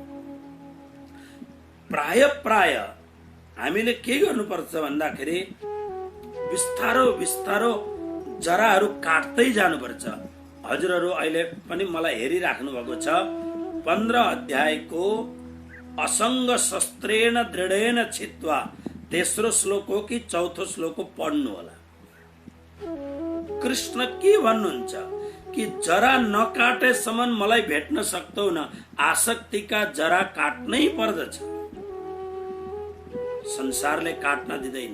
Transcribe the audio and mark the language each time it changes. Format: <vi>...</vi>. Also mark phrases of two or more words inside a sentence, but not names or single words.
<ne>प्राय हामीले के गर्नुपर्छ भन्दाखेरि बिस्तारो बिस्तारो जराहरू काट्दै जानुपर्छ। हजुरहरू अहिले पनि मलाई हेरिराख्नु भएको छ। 15 अध्यायको</ne> <sa>असंग शस्त्रेण दृढेन छित्वा</sa> <ne>तेस्रो श्लोक हो कि चौथो श्लोक हो, पढ्नु होला। कृष्ण के भन्नुहुन्छ कि जरा नकाटेसम्म मलाई भेट्न सक्दैन, आसक्तिका जरा काट्नै पर्दछ। संसारले काट्न दिँदैन।</ne>